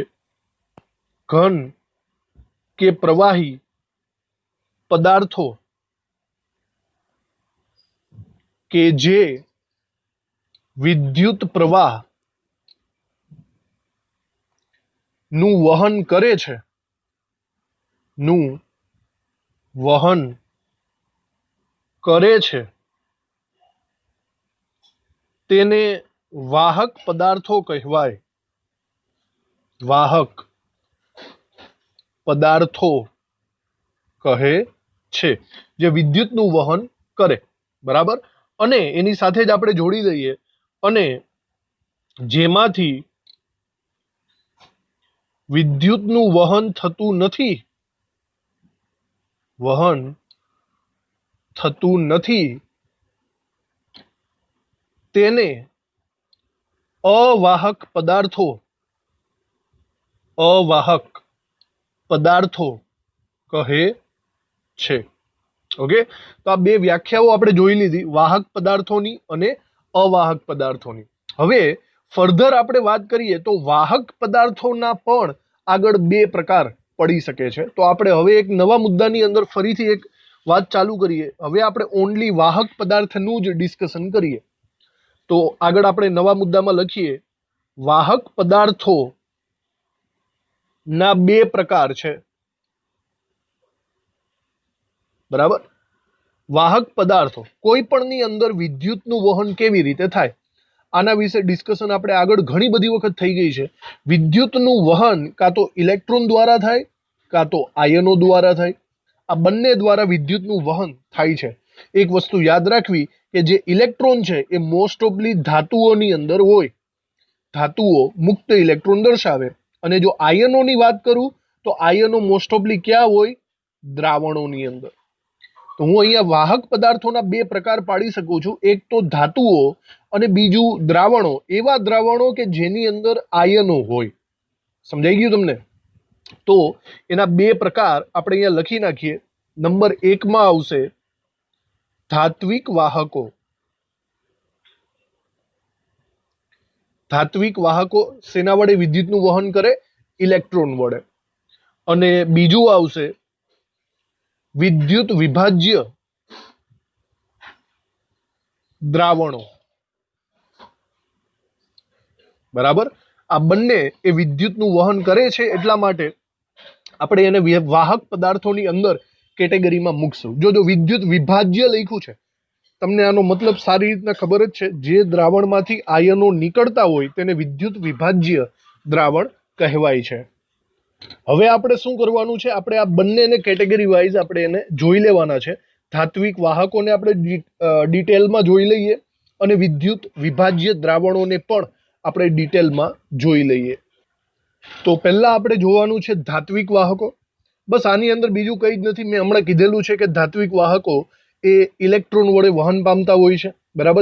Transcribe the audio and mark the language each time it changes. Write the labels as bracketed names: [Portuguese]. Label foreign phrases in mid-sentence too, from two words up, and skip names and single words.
[Gujarati] ઘન કે પ્રવાહી પદાર્થો કે જે વિદ્યુત પ્રવાહ નું વહન કરે છે, નું વહન કરે છે, તેને વાહક પદાર્થો કહેવાય। વાહક પદાર્થો કહે છે જે વિદ્યુતનું વહન કરે, બરાબર। અને એની સાથે જ આપણે જોડી દઈએ અને જેમાંથી વિદ્યુતનું વહન થતું નથી, વહન થતું નથી, તેને અવાહક પદાર્થો, અવાહક પદાર્થો કહે છે। ઓકે, તો આ બે વ્યાખ્યાઓ આપણે જોઈ લીધી, વાહક પદાર્થોની અને અવાહક પદાર્થોની। હવે ફર્ધર આપણે વાત કરીએ તો વાહક પદાર્થોના પણ આગળ બે પ્રકાર પડી શકે છે। તો આપણે હવે એક નવા મુદ્દાની અંદર ફરીથી એક વાત ચાલુ કરીએ। હવે આપણે ઓનલી વાહક પદાર્થનું જ ડિસ્કશન કરીએ। તો આગળ આપણે નવા મુદ્દામાં લખીએ વાહક પદાર્થો ના બે પ્રકાર છે, બરાબર। વાહક પદાર્થો કોઈપણની અંદર વિદ્યુતનું વહન કેવી રીતે થાય, આના વિશે ડિસ્કશન આપણે આગળ ઘણી બધી વખત થઈ ગઈ છે। વિદ્યુતનું વહન કાં તો ઇલેક્ટ્રોન દ્વારા થાય કાં તો આયનો દ્વારા થાય। આ બંને દ્વારા વિદ્યુતનું વહન થાય છે। એક વસ્તુ યાદ રાખવી કે જે ઇલેક્ટ્રોન છે એ [English] most oftenly [Gujarati] ધાતુઓની અંદર હોય। ધાતુઓ મુક્ત ઇલેક્ટ્રોન દર્શાવે। અને જો આયનોની વાત કરું તો આયનો [English] most oftenly [Gujarati] ક્યાં હોય? દ્રાવણોની અંદર। તો હું અહીંયા વાહક પદાર્થોના બે પ્રકાર પાડી શકું છું, એક તો ધાતુઓ અને બીજું દ્રાવણો। એવા દ્રાવણો કે જેની અંદર આયનો હોય। સમજાઈ ગયું તમને? તો એના બે પ્રકાર આપણે અહીંયા લખી નાખીએ। નંબર 1 માં આવશે ધાત્વિક વાહકો। ધાત્વિક વાહકો શેના વડે વિદ્યુતનું વહન કરે? ઇલેક્ટ્રોન વડે। અને બીજું આવશે વિદ્યુત વિભાજ્ય દ્રાવણો, બરાબર। આ બંને એ વિદ્યુતનું વહન કરે છે એટલા માટે આપણે એને વાહક પદાર્થોની અંદર કેટેગરીમાં મૂકશું। જો વિદ્યુત વિભાજ્ય લખ્યું છે તમને આનો મતલબ સારી રીતના ખબર જ છે। જે દ્રાવણમાંથી આયનો નીકળતા હોય તેને વિદ્યુત વિભાજ્ય દ્રાવણ કહેવાય છે। હવે આપણે શું કરવાનું છે? આપણે આ બંનેને [English] category wise [Gujarati] આપણે એને જોઈ લેવાના છે। ધાત્વિક વાહકોને આપણે ડિટેલમાં જોઈ લઈએ અને વિદ્યુત વિભાજ્ય દ્રાવણોને પણ આપણે ડિટેલમાં જોઈ લઈએ। તો પહેલા આપણે જોવાનું છે ધાત્વિક વાહકો। બસ આની અંદર બીજું કંઈ જ નથી। મેં હમણાં કીધેલું છે કે ધાત્વિક વાહકો એ ઇલેક્ટ્રોન વડે વહન પામતા હોય છે, બરાબર।